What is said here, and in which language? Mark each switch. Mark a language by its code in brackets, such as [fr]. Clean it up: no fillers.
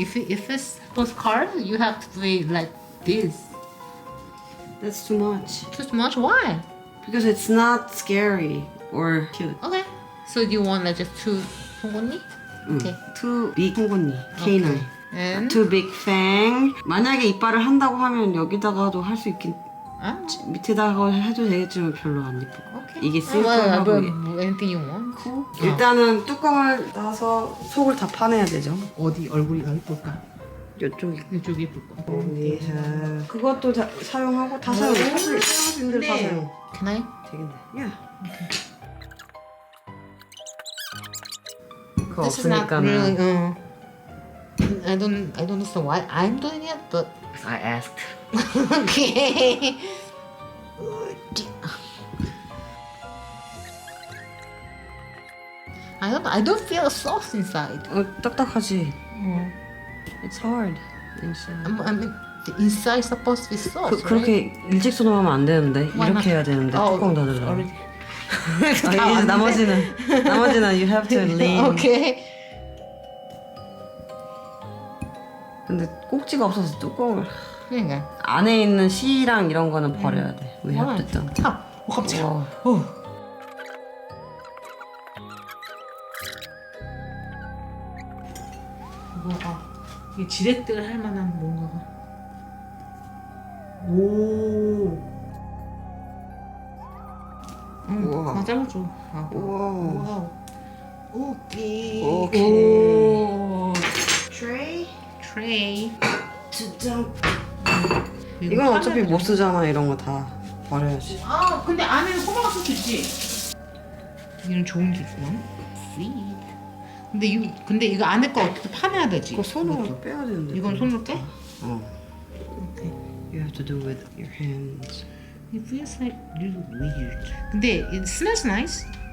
[en] If it's supposed to carve, you have to do it like this. that's too much Too much? Why? because it's not scary or cute. Okay. So you want like just two 송곳니? Okay. Too big 송곳니, canine. And Too big fang. [ko] 만약에 이빨을 한다고 하면 여기다가도 할 수 있긴 ah, 밑에다가 해도 되겠지만 별로 안 예뻐. [en] okay. [ko] 이게 [en] well, [ko] 심플하고 [en] anything you want. [ko] 일단은 뚜껑을 따서 속을 다 파내야 되죠. 어디 얼굴이 예쁠까? 이쪽이. 이쪽이 예쁠까? 그것도 다 사용하고 다 사용. 사용할 수 있는 대로 다 네. 사용. [en] Can I? [ko] 되겠네. 야. 그거 [en] This is not [ko] 없으니까는 [en] really. I don't understand why I'm doing it, but I asked. okay. I don't feel sauce inside. [ko] 딱딱하지. [en] It's hard. I mean, the inside is supposed to be sauce, [ko] 그렇게 일직선으로 하면 안 되는데 [en] Why not? [ko] 해야 되는데 [en] right? [ko] 뚜껑 닫으려고. [en] already. [ko] 이제 나머지는 [en] you have to lean. Okay. [ko] 근데 꼭지가 없어서 뚜껑을 그러니까. 안에 있는 씨랑 이런 거는 버려야 돼. We have to dump. 깜짝이야. 어. 뭐가 이게 지렛대를 할 만한 뭔가가. 오. 우와. 아, 잘라줘. 아, 우와. [en] 와우. 오케이. 오케이. 오. Tray 트레이. to dump. [ko] 이건 어차피 못 쓰잖아. 이런 거 다 버려야지. 아, 근데 안에는 호박 소스 있지. 이건 좋은 게 있구나. [en] Sweet. [ko] 근데 이거 안에 거 어떻게 파내야 되지? 그거 손으로 이것도. 빼야 되는데. 이건 손으로 빼? 어. [en] 오케이. You have to do with your hands. It feels like really weird. 근데 it smells nice.